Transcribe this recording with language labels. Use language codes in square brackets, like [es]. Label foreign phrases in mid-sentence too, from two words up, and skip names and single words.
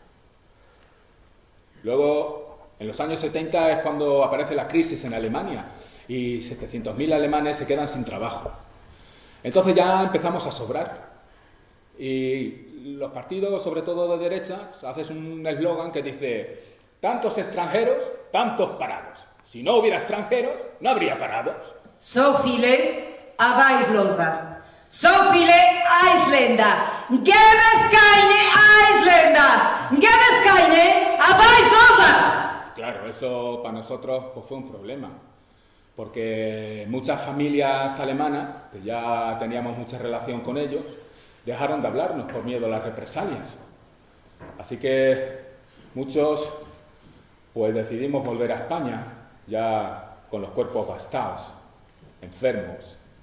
[es] Luego, en los años 70 es cuando aparece la crisis en Alemania y 700.000 alemanes se quedan sin trabajo. Entonces ya empezamos a sobrar. Y los partidos, sobre todo de derecha, haces un eslogan que dice: tantos extranjeros, tantos parados. Si no hubiera extranjeros, no habría parados. [de] So viele Arbeitslose. So viele Ausländer. Gäbe es keine Ausländer. Referenda! ¡Gabeskaine! ¡Abais Rosa! [es] Claro, eso para nosotros pues, fue un problema. Porque muchas familias alemanas, que ya teníamos mucha relación con ellos, dejaron de hablarnos por miedo a las represalias. Así que muchos pues decidimos volver a España, ya con los cuerpos gastados, enfermos.